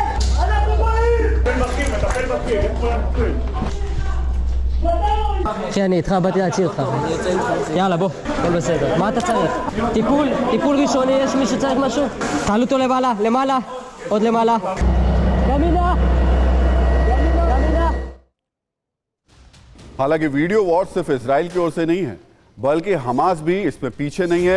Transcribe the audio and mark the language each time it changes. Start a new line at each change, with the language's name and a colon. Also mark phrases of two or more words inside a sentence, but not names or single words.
Hebrew: אנחנו באים! מטפל בכיר, איך כולם מטפלים? אחי, אני איתך, באתי להציל אותך. יאללה, בוא, הכל בסדר. מה אתה צריך? טיפול ראשוני, יש מי שצריך משהו? תעלו אותו למעלה, עוד למעלה. ימינה!
Hindi: हालांकि
English: video war
Hindi: सिर्फ इजराइल की ओर से नहीं है, बल्कि हमास भी इसमें पीछे नहीं है।